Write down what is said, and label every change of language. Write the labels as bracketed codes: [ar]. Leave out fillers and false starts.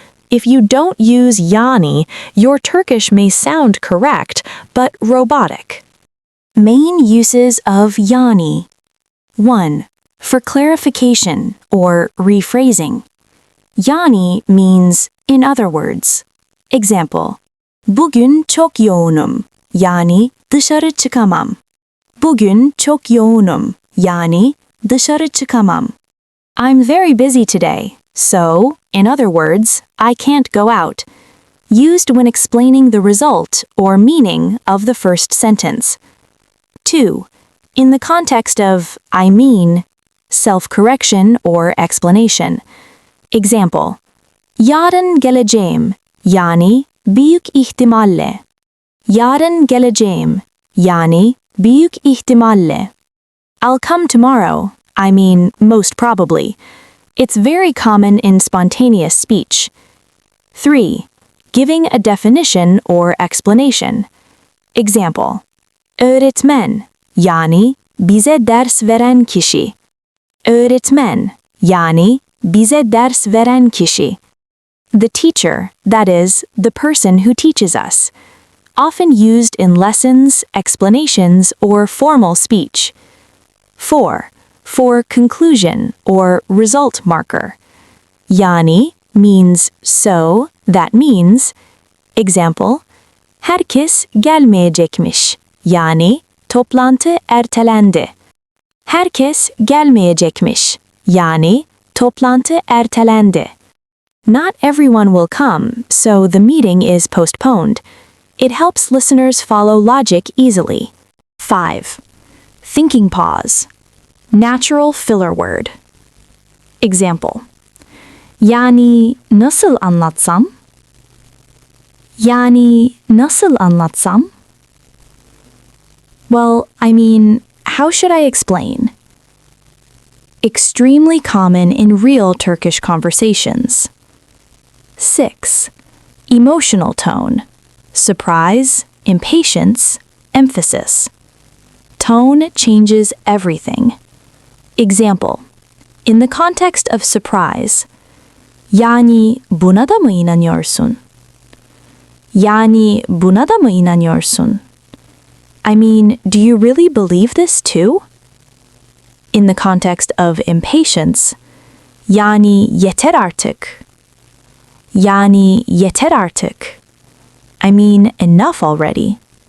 [en] If you don't use yani, your Turkish may sound correct, but robotic. Main uses of yani. 1. For clarification or rephrasing. Yani means in other words. [tr] Example, bugün çok yoğunum, yani dışarı çıkamam. Bugün çok yoğunum, yani dışarı çıkamam. [en] I'm very busy today, so, in other words, I can't go out. Used when explaining the result or meaning of the first sentence. 2. In the context of I mean, self-correction or explanation. [tr] Example, yarın geleceğim, yani büyük ihtimalle. Yarın geleceğim, yani büyük ihtimalle. [en] I'll come tomorrow, I mean most probably. It's very common in spontaneous speech. 3. Giving a definition or explanation. [tr] Example, öğretmen, yani bize ders veren kişi. Öğretmen, yani bize ders veren kişi. [en] The teacher, that is, the person who teaches us. Often used in lessons, explanations, or formal speech. 4. For conclusion or result marker. Yani means so, that means. [tr] Example, herkes gelmeyecekmiş, yani toplantı ertelendi. Herkes gelmeyecekmiş, yani toplantı ertelendi. [en] Not everyone will come, so the meeting is postponed. It helps listeners follow logic easily. 5. Thinking pause. Natural filler word. [tr] Example, yani nasıl anlatsam? Yani nasıl anlatsam? [en] Well, I mean, how should I explain? Extremely common in real Turkish conversations. 6. Emotional tone. Surprise, impatience, emphasis. Tone changes everything. Example, in the context of surprise, [tr] yani buna da mı inanıyorsun? Yani buna da mı inanıyorsun? [en] I mean, do you really believe this too? In the context of impatience, [tr] yani yeter artık. Yani yeter artık. [en] I mean, enough already.